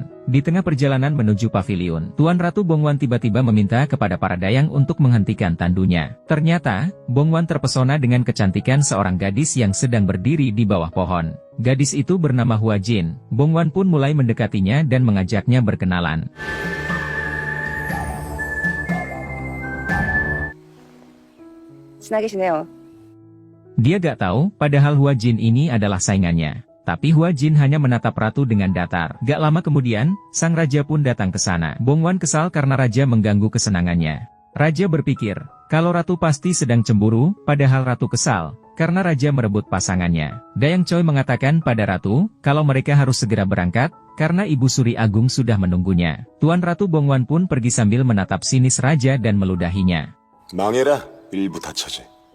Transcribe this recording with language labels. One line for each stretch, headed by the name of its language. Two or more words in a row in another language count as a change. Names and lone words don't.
Indonesian: Di tengah perjalanan menuju paviliun, Tuan Ratu Bong Wan tiba-tiba meminta kepada para dayang untuk menghentikan tandunya. Ternyata, Bong Wan terpesona dengan kecantikan seorang gadis yang sedang berdiri di bawah pohon. Gadis itu bernama Hua Jin. Bong Wan pun mulai mendekatinya dan mengajaknya berkenalan.
Korean: 친하게 지내요.
Indonesian: Dia gak tahu, padahal Hua Jin ini adalah saingannya. Tapi Hua Jin hanya menatap ratu dengan datar. Gak lama kemudian, sang raja pun datang ke sana. Bong Wan kesal karena raja mengganggu kesenangannya. Raja berpikir, kalau ratu pasti sedang cemburu, padahal ratu kesal, karena raja merebut pasangannya. Dayang Choi mengatakan pada ratu, kalau mereka harus segera berangkat, karena Ibu Suri Agung sudah menunggunya. Tuan Ratu Bong Wan pun pergi sambil menatap sinis raja dan meludahinya.
Korean: 망해라, 일부 다처제.